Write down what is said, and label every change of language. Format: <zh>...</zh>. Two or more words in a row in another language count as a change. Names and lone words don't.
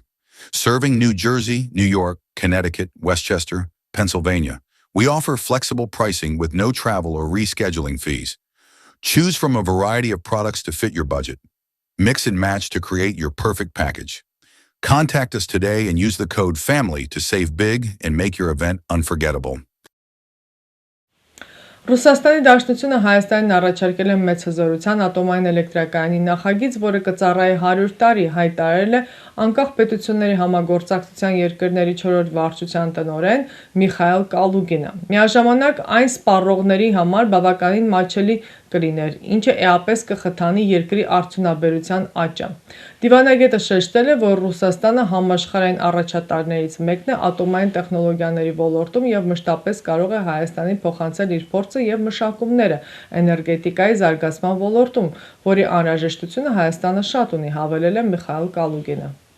<en>Serving New Jersey, New York, Connecticut, Westchester, Pennsylvania, we offer flexible pricing with no travel or rescheduling fees. Choose from a variety of products to fit your budget. Mix and match to create your perfect package. Contact us today and use the code FAMILY to save big and make your event unforgettable.</en> <hy>Ռուսաստանի Դաշնությունը Հայաստանին առաջարկել է մեծ հզորության ատոմային էլեկտրակայանի նախագիծ, որը կծառայի 100 տարի, հայտարարել է անկախ պետությունների համագործակցության երկրների 4-րդ վարչության տնօրեն Միխայել Կալուգինը։ Միաժամանակ այն սպառողների համար բավականին մատչելի կլիներ, ինչը էապես կխթանի երկրի արդյունաբերության աճը։ Դիվանագետը շեշտել է, որ Ռուսաստանը համաշխարհային առաջատարներից մեկն է ատոմային տեխնոլոգիաների ոլորտում և մշտապես կարող է Հայաստանին փոխանցել իր փորձը և մշակումները էներգետիկայի զարգացման ոլորտում, որի անհրաժեշտությունը Հայաստանը շատ ունի, հավելել է Միխայել Կալուգինը։</hy>